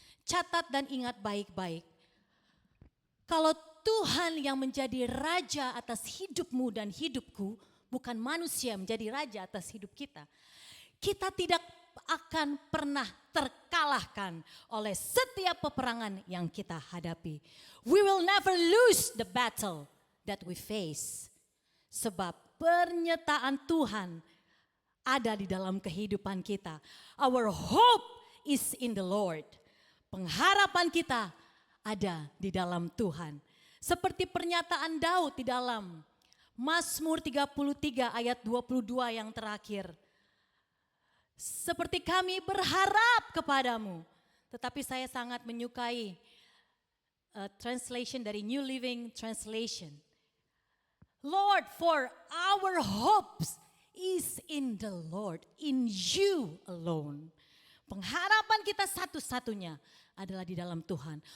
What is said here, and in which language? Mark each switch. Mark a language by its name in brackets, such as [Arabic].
[Indonesian] Catat dan ingat baik-baik. Kalau Tuhan yang menjadi raja atas hidupmu dan hidupku, bukan manusia menjadi raja atas hidup kita. Kita tidak akan pernah terkalahkan oleh setiap peperangan yang kita hadapi. [English] We will never lose the battle that we face. [Indonesian] Sebab pernyataan Tuhan ada di dalam kehidupan kita. [English] Our hope is in the Lord. [Indonesian] Pengharapan kita ada di dalam Tuhan. Seperti pernyataan Daud di dalam Mazmur 33 ayat 22 yang terakhir. Seperti kami berharap kepadamu. Tetapi saya sangat menyukai translation dari New Living Translation. [English] Lord, for our hopes is in the Lord, in you alone. [Indonesian] Pengharapan kita satu-satunya adalah di dalam Tuhan.